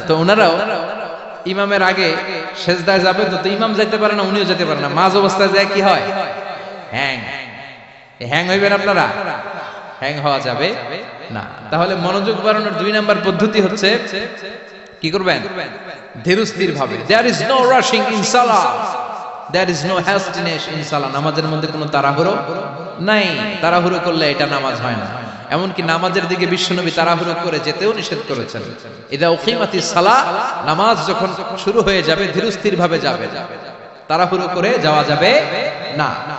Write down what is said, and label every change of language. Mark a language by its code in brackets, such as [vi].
[bn] তো ওনারাও ইমামের আগে সেজদায় যাবে, তো ইমাম যাইতে পারে না, উনিও যেতে পারে না, মাঝ অবস্থায় যায় কি হয়? হ্যাং। হ্যাং হইবেন আপনারা? হ্যাং হওয়া যাবে না। তাহলে মনোযোগ বাড়ানোর দুই নাম্বার পদ্ধতি হচ্ছে কি করবেন? ধীরস্থির ভাবে। [en] There is no rushing in salah, there is no hastiness in salah। [bn] নামাজের মধ্যে কোনো তাড়াহুড়ো নাই, তাড়াহুড়ো করলে এটা নামাজ হয় না। এমনকি নামাজের দিকে বিশ্বনবী তাড়াহুড়ো করে যেতেও নিষেধ করেছেন। [ar] ইদা উকিমাতিস সালাহ, [bn] নামাজ যখন শুরু হয়ে যাবে ধীরস্থির ভাবে যাবে, তাড়াহুড়ো করে যাওয়া যাবে না।